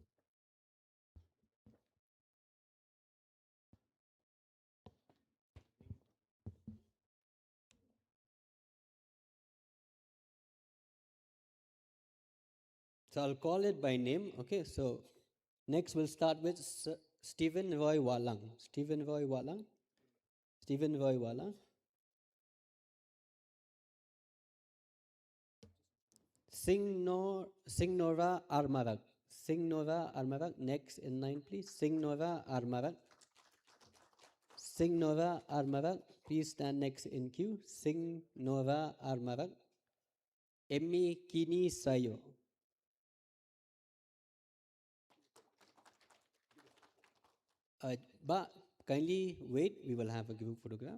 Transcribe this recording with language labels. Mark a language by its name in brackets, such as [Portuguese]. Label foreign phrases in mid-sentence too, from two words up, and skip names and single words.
[English] So I'll call it by name. Okay, so next we'll start with Stephen Roy Walang. Stephen Roy Walang. Stephen Roy Walang. Singnora Armarak. Singnora Armarak. Next in line, please. Singnora Armarak. Singnora Armarak. Please stand next in queue. Singnora Armarak. Emmy Kini Sayo. But kindly wait, we will have a group photograph.